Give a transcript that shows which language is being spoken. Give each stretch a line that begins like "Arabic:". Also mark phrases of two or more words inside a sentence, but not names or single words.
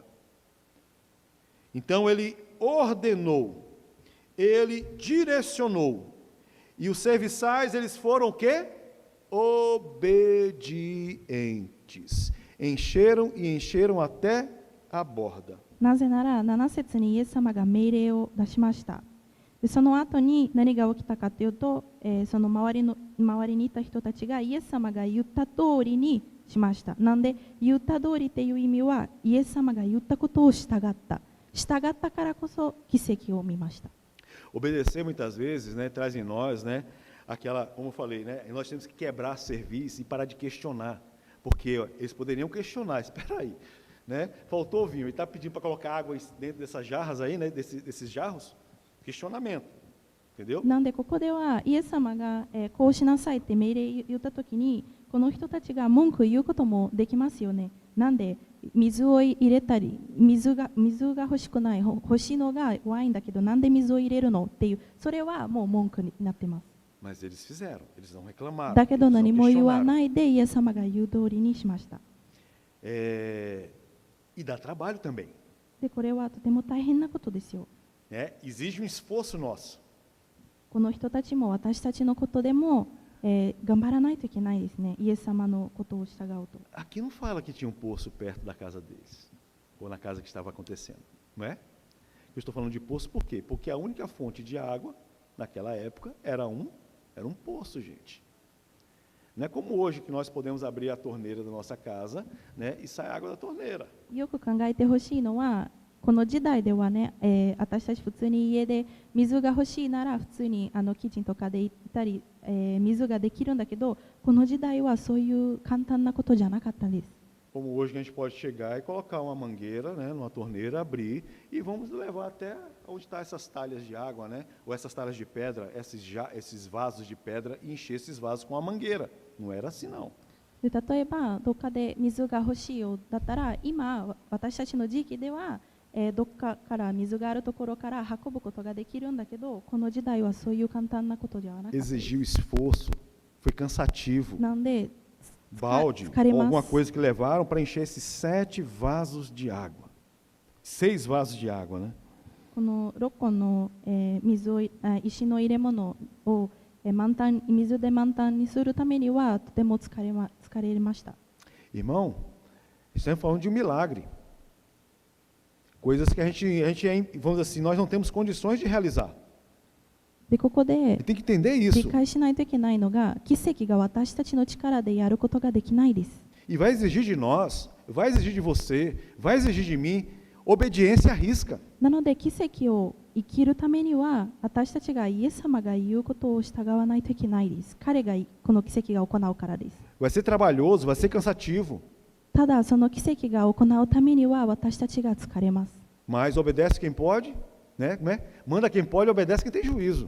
Portuguese: Então ele ordenou, ele direcionou, e os serviçais, eles foram o quê? Obedientes. Encheram e encheram até a borda.
Japanese: なぜなら7節にイエス様が命令を出しました。でその後に何が起きたかというと、その周りにいた人たちがイエス様が言った通りにしました。なんで言った通りっていう意味は、イエス様が言ったことを従った。従ったからこそ奇跡を見ました。
Portuguese: Obedecer muitas vezes, né, traz em nós, né, aquela, como eu falei, né, nós temos que quebrar serviço e parar de questionar, porque ó, eles poderiam questionar, espera aí, né, faltou vinho, ele está pedindo para colocar água dentro dessas jarras aí, né, desses jarros, questionamento, entendeu?
Japanese: なんでここではイエス様が、こうしなさいって命令言ったときに、この人たちが文句言うこともできますよね。なんで水を入れたり、水が欲しくない、欲しいのがワインだけど、なんで水を入れるのっていう、それはもう文句になってます。
Portuguese: Mas eles fizeram, eles não reclamaram,
Japanese: だけど
Portuguese: eles
Japanese: 何
Portuguese: não
Japanese: も言わ
Portuguese: questionaram.
Japanese: ないでイエス様が言う通りにしました。
Portuguese: E dá trabalho também,
Japanese: で、これはとても大変なことですよ。
Portuguese: né? Exige um esforço nosso.
Japanese: この人たちも私たちのことでも、頑張らないといけないですね。イエス様のことを従うと。
Portuguese: Aqui não fala que tinha um poço perto da casa deles, ou na casa que estava acontecendo, não é? Eu estou falando de poço por quê? Porque a única fonte de água, naquela época, era um poço, gente. Não é como hoje que nós podemos abrir a torneira da nossa casa, né, e sai água da torneira.
Japanese: よく考えてほしいのは、この時代ではね、私たち普通に家で水が欲しいなら普通にキッチンとかで行ったり、水ができるんだけど、この時代はそういう簡単なことじゃなかったです。
Portuguese: Como hoje que a gente pode chegar e colocar uma mangueira, né, numa torneira, abrir e vamos levar até onde estão essas talhas de água, né, ou essas talhas de pedra, esses vasos de pedra e encher esses vasos com a mangueira. Não era assim não.
Japanese: で例えばどっかで水が欲しいよだったら、今私たちの時期では、どっかから水があるところから運ぶことができるんだけど、この時代はそういう簡単なことではなかったです。
Portuguese: Exigiu esforço, foi cansativo.
Japanese: なんで
Portuguese: Balde, ou
Japanese: 疲れます。
Portuguese: alguma coisa que levaram para encher esses 7 vasos de água. 6 vasos de água, né?
Japanese: この6個の、水を石の入れ物を、水で満タンにするためにはとても疲れました。
Portuguese: Irmão, estamos falando de um milagre. Coisas que a gente, vamos dizer assim, nós não temos condições de realizar.
Japanese: でここで
Portuguese: E tem que entender
Japanese: 理
Portuguese: isso.
Japanese: 解しないといけないのが、奇跡が私たちの力でやることができないです。 E vai exigir de nós, vai exigir de você, vai exigir de mim, obediência à risca. なので奇跡を生きるためには、私たちがイエス様が言うことを従わないといけないです。彼がこの奇跡が行うからです。
Portuguese: Vai ser trabalhoso, vai ser cansativo,
Japanese: ただその奇跡が行うためには私たちが疲れます。
Portuguese: mas obedece quem pode, né? Manda quem pode, obedece quem tem juízo.